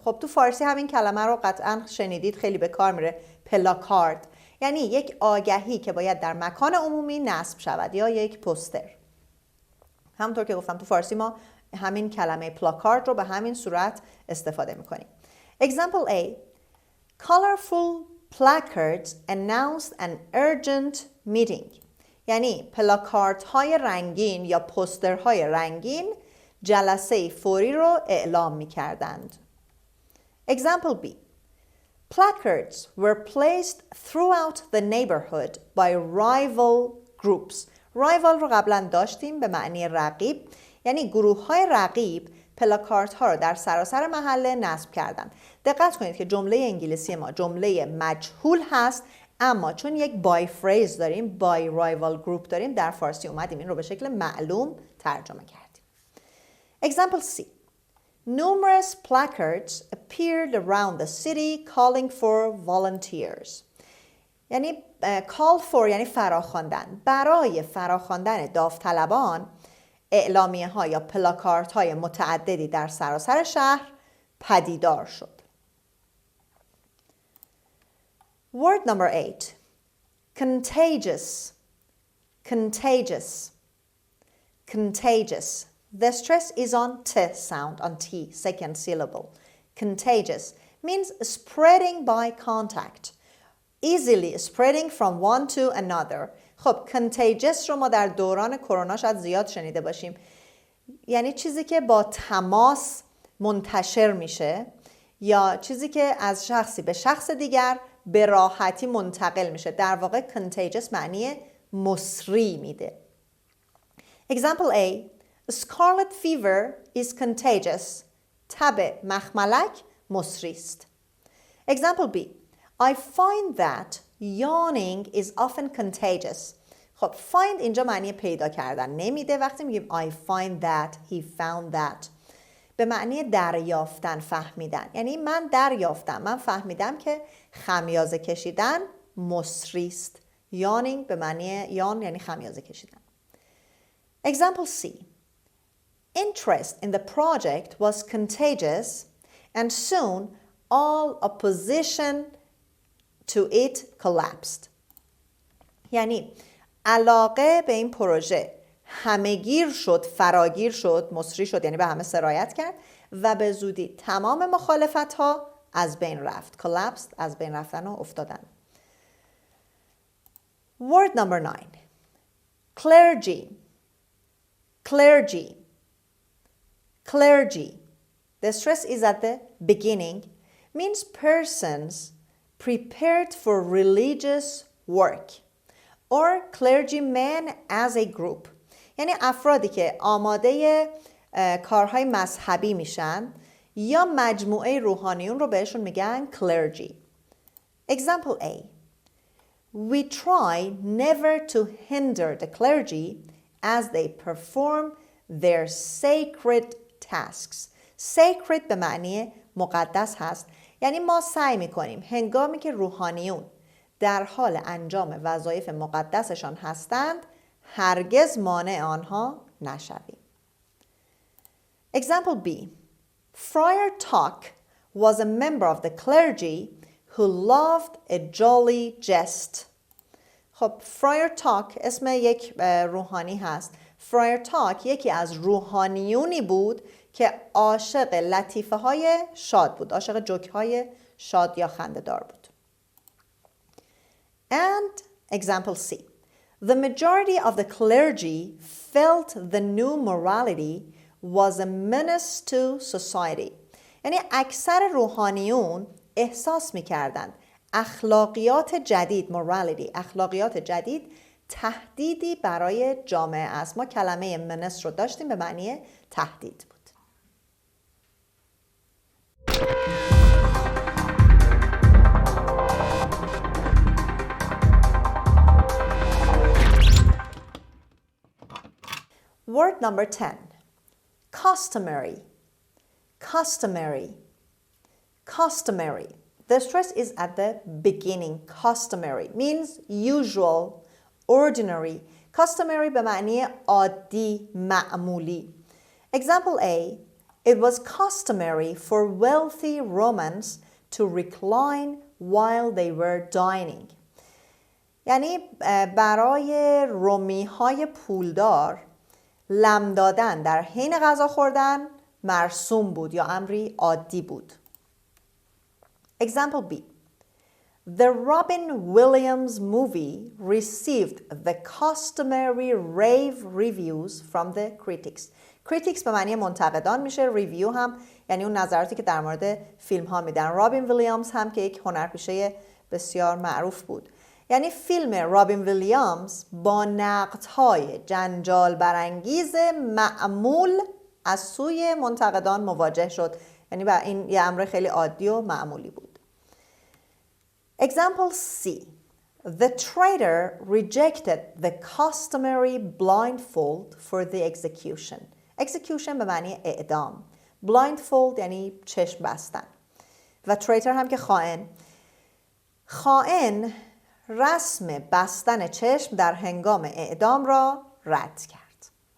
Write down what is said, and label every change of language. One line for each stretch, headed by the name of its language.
Persian: خب تو فارسی همین کلمه رو قطعا شنیدید، خیلی به کار میره. پلاکارد یعنی یک آگهی که باید در مکان عمومی نصب شود یا یک پوستر. همونطور که گفتم تو فارسی ما همین کلمه پلاکارد رو به همین صورت استفاده میکنیم.
English: Example A. Colorful placards announced an urgent meeting.
Persian: یعنی پلاکاردهای رنگین یا پوسترهای رنگین جلسه فوری رو اعلام می‌کردند.
English: Example B. Placards were placed throughout the neighborhood by rival groups.
Persian: rival رو قبلا داشتیم به معنی رقیب، یعنی گروه‌های رقیب پلاکاردها رو در سراسر محله نصب کردند. دقت کنید که جمله انگلیسی ما جمله مجهول هست، اما چون یک بای فریز داریم، بای رایوال گروپ داریم، در فارسی اومدیم این رو به شکل معلوم ترجمه کردیم.
English: Example C. Numerous placards appeared around the city calling for volunteers.
Persian: یعنی call for یعنی فراخواندن. برای فراخواندن داوطلبان اعلامیه ها یا پلاکارد های متعددی در سراسر شهر پدیدار شد.
English: Word number 8. Contagious. Contagious. Contagious. The stress is on T sound, on T, second syllable. Contagious means spreading by contact. Easily spreading from one to another.
Persian: خب contagious رو ما در دوران کرونا شاید زیاد شنیده باشیم. یعنی چیزی که با تماس منتشر میشه یا چیزی که از شخصی به شخص دیگر به راحتی منتقل میشه. در واقع contagious معنی مسری میده.
English: Example A. Scarlet fever is contagious.
Persian: تب مخملک مسری است.
English: Example B. I find that yawning is often contagious.
Persian: خب find اینجا معنی پیدا کردن نمیده. وقتی میگیم
English: I find that, he found that
Persian: به معنی دریافتن، فهمیدن. یعنی من دریافتم، من فهمیدم که خمیازه کشیدن مسری است. yawning به معنی yawn یعنی خمیازه کشیدن.
English: Example C. Interest in the project was contagious and soon all opposition to it collapsed.
Persian: یعنی علاقه به این پروژه همهگیر شد، فراگیر شد، مصری شد، یعنی به همه سرایت کرد و به زودی تمام مخالفت ها از بین رفت. collapsed، از بین رفتن و افتادن.
English: Word number 9. Clergy. Clergy. Clergy. The stress is at the beginning. Means persons prepared for religious work. Or clergymen as a group.
Persian: یعنی افرادی که آماده کارهای مذهبی میشن یا مجموعه روحانیون رو بهشون میگن clergy.
English: Example A. We try never to hinder the clergy as they perform their sacred tasks.
Persian: Sacred به معنی مقدس هست. یعنی ما سعی میکنیم هنگامی که روحانیون در حال انجام وظایف مقدسشان هستند هرگز مانع آنها نشویم.
English: Example B. Friar Tuck was a member of the clergy who loved a jolly jest.
Persian: خب Friar Tuck اسم یک روحانی هست. Friar Tuck یکی از روحانیونی بود که عاشق لطیفه های شاد بود، عاشق جوک های شاد یا خنده دار بود.
English: And example C. The majority of the clergy felt the new morality was a menace to society.
Persian: یعنی اکثر روحانیون احساس می‌کردند اخلاقیات جدید، morality، اخلاقیات جدید تهدیدی برای جامعه است. ما کلمه menace رو داشتیم به معنی تهدید بود.
English: Word number 10. Customary. Customary. Customary. The stress is at the beginning. Customary means usual, ordinary.
Persian: Customary به معنی عادی، معمولی.
English: Example A. It was customary for wealthy Romans to recline while they were dining.
Persian: یعنی برای رومی های پولدار لم دادن در حین غذا خوردن مرسوم بود یا امری عادی بود.
English: Example B. The Robin Williams movie received the customary rave reviews from the critics.
Persian: critics به معنی منتقدان میشه، ریویو هم یعنی اون نظراتی که در مورد فیلم ها میدن. رابین ویلیامز هم که یک هنرپیشه بسیار معروف بود. یعنی فیلم رابین ویلیامز با نقدهای جنجال برانگیز معمول از سوی منتقدان مواجه شد. یعنی با این یه امر خیلی عادی و معمولی بود.
English: Example C. The traitor rejected the customary blindfold for the execution.
Persian: Execution به معنی اعدام. Blindfold یعنی چشم بستن. و traitor هم که خائن. خائن رسم بستن چشم در هنگام اعدام را رد کرد.